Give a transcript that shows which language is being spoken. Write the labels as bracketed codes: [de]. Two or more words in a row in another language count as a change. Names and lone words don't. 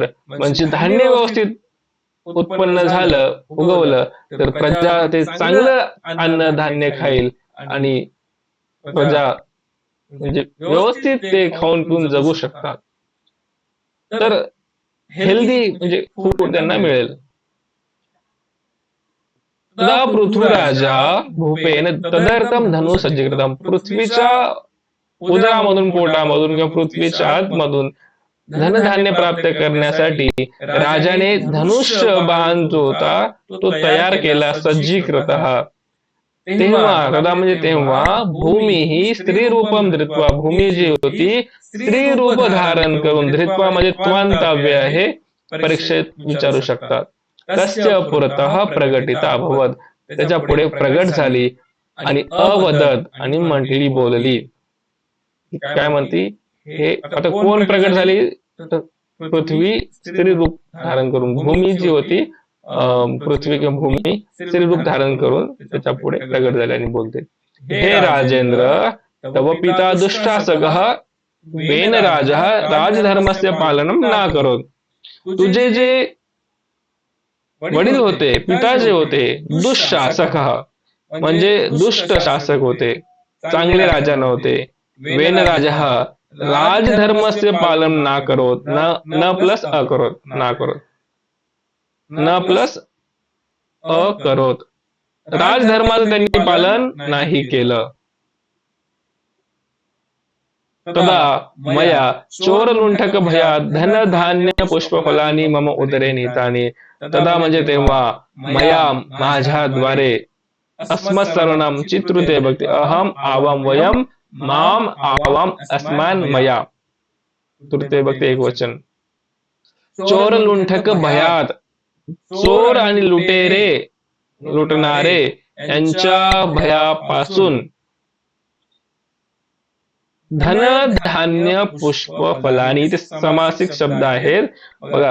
[mr] म्हणजे धान्य व्यवस्थित उत्पन्न झालं, उगवलं तर प्रजा ते चांगलं अन्न धान्य खाईल आणि प्रजा म्हणजे व्यवस्थित ते खाऊन पिऊन जगू शकतात. तर हेल्दी म्हणजे फूड त्यांना मिळेल. [sa] तदा पृथ्वीराजा भूपेन तदर्थम धनु सज्जीकृतम. [mr] पृथ्वीच्या उदरामधून, पोटामधून किंवा पृथ्वीच्या आतमधून धनधान्य प्राप्त करण्यासाठी राजाने धनुष्य बाण जो होता तो तयार केला, सज्जीकृत. तेव्हा तदा म्हणजे तेव्हा भूमी ही [sa] स्त्री रूपम धृत्वा, [mr] भूमी जी होती स्त्री रूप धारण करून, धृत्वा म्हणजे त्वांतव्य आहे, परीक्षेत विचारू शकतात. [sa] तस्य पुरतः प्रगटिता अभवत, [mr] त्याच्या पुढे प्रगट झाली आणि अवदत आणि म्हटली, बोलली. काय म्हणती, हे आता कोण प्रगट झाली, पृथ्वी स्त्री रूप धारण करून, भूमी जी होती पृथ्वी किंवा भूमी स्त्री रूप धारण करून त्याच्या पुढे प्रगट झाली आणि बोलते, हे राजेंद्र, [sa] तव पिता दुष्टासकः वेन राजा राजधर्मस्य पालनम ना करोत. [mr] तुझे जे वडील होते, पिता जे होते, दुःशासक म्हणजे दुष्ट शासक होते, चांगले राजा नव्हते. [sa] वेन राजा राजधर्मस्य पालन ना करोत, न प्लस अ करोत, ना करोत, न प्लस अ करोत, [mr] राजधर्माचं त्यांनी पालन नाही केलं. [sa] तदा मया चोर लुंठक भयात धन धान्य पुष्पफलानी मम उदरे नीतानी. [mr] तदा म्हणजे तेव्हा, मया माझ्याद्वारे, अस्मत् सर्वनाम चित्रुते भक्ती, [sa] अहम आवाम वयम माम आवाम अस्मान मया, [mr] तृतीय भक्ती एक वचन. [sa] चोर लुंठक भयात, [mr] चोर आणि लुटेरे, लुटणारे यांच्या भयापासून, [sa] धन धान्य पुष्प फलानी, [mr] इथे समासिक शब्द आहेत बघा.